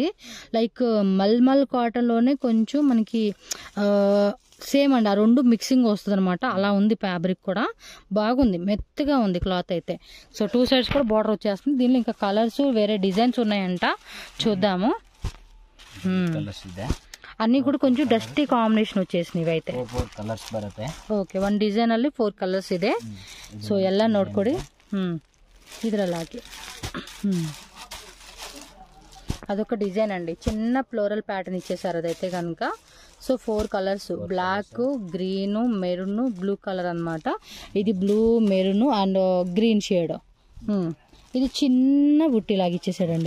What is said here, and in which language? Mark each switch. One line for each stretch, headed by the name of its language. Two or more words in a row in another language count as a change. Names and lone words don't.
Telugu: లైక్ మల్మల్ కాటన్లోనే కొంచెం మనకి సేమ్ అండి, ఆ రెండు మిక్సింగ్ వస్తుంది అనమాట. అలా ఉంది ఫ్యాబ్రిక్ కూడా, బాగుంది, మెత్తగా ఉంది క్లాత్ అయితే. సో 2 సైడ్స్ కూడా బార్డర్ వచ్చేస్తుంది. దీనిలో ఇంకా కలర్స్ వేరే డిజైన్స్ ఉన్నాయంట, చూద్దాము. అన్నీ కూడా కొంచెం
English: dusty combination
Telugu: వచ్చేసినవి ఇవైతే.
Kannada: ಓಕೆ, ಒಂದು ಡಿಸೈನ್ ಅಲ್ಲಿ 4 ಕಲರ್ಸ್ ಇದೆ. ಸೊ ಎಲ್ಲ ನೋಡ್ಕೊಡಿ.
Telugu: ఇదిలాగే అదొక డిజైన్ అండి. చిన్న
English: floral pattern
Telugu: ఇచ్చేసారు అదైతే కనుక.
English: so 4 colours, black, green, maroon, blue colour
Telugu: అనమాట. ఇది
English: blue, maroon and green shade.
Telugu: ఇది చిన్న బుట్టి లాగా ఇచ్చేసాడండి.